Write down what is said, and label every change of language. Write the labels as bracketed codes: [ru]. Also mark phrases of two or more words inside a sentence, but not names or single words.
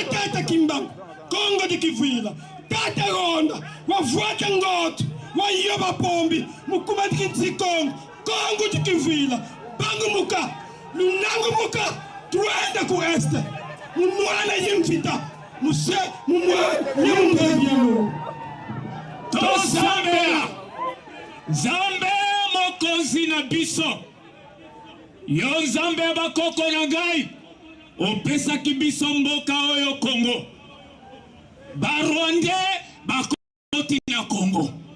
[kg] Tata Kimbangu, Congo di Kivuila, Tata Ronda, Wavuaka Ngoto, Wayoba Pombi, Mukuma di Congo, Congo di Kivuila, Bangu Muka, Lunangu Muka, Tuenda ku Este, Mumwana Yimvita, Muse, Mumwana Yimvita, Tosambela. [ln] Zambe mokonzi na biso yo Zambe bakoko na ngai opesaki biso mboka oyo Congo Barwande bakoti na Congo